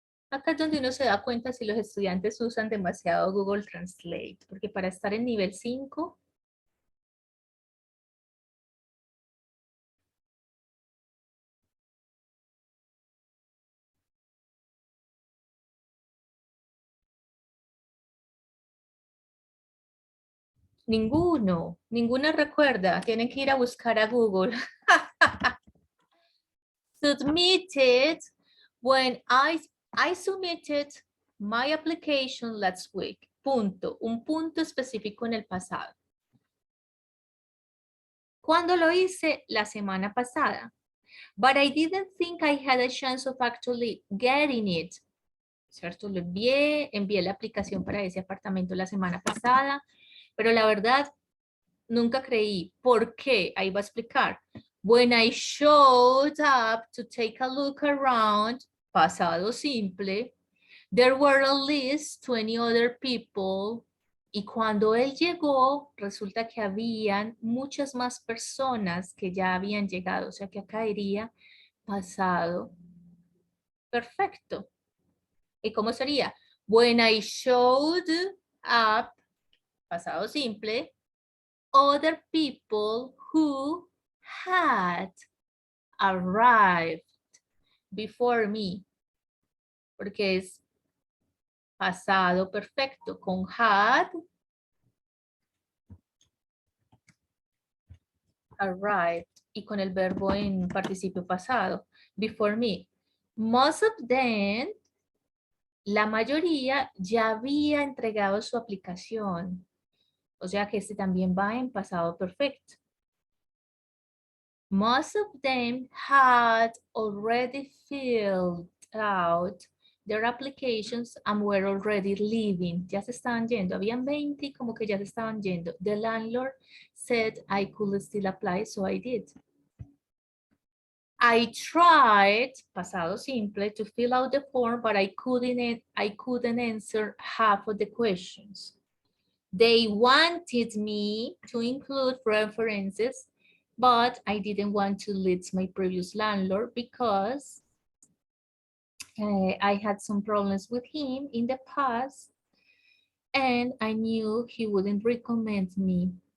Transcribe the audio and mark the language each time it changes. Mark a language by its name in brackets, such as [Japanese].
[Spanish] Acá es donde uno se da cuenta si los estudiantes usan demasiado Google Translate, porque para estar en nivel 5, ninguna recuerda, tienen que ir a buscar a Google. [English] Submitted, when I submitted my application last week. [Spanish] Punto, un punto específico en el pasado. ¿Cuándo lo hice? La semana pasada. [English] But I didn't think I had a chance of actually getting it. [Spanish] ¿Cierto? Lo envié la aplicación para ese apartamento la semana pasada, pero la verdad nunca creí. ¿Por qué? Ahí va a explicar. [English] When I showed up to take a look around, [Spanish] pasado simple, [English] there were at least 20 other people. [Spanish] Y cuando él llegó, resulta que habían muchas más personas que ya habían llegado. O sea que acá iría pasado perfecto. ¿Y cómo sería? [English] When I showed up, [Spanish] pasado simple, [English] other people who had arrived before me. [Spanish] Porque es pasado perfecto con [English] had arrived [Spanish] y con el verbo en participio pasado, [English] before me. Most of them, [Spanish] la mayoría ya había entregado su aplicación. O sea que este también va en pasado perfecto. [English] Most of them had already filled out their applications and were already leaving. [Spanish] Ya se estaban yendo. Habían 20 como que ya se estaban yendo. [English] The landlord said I could still apply, so I did. I tried, [Spanish] pasado simple, [English] to fill out the form, but I couldn't answer half of the questions. They wanted me to include references, but I didn't want to list my previous landlord because I had some problems with him in the past and I knew he wouldn't recommend me.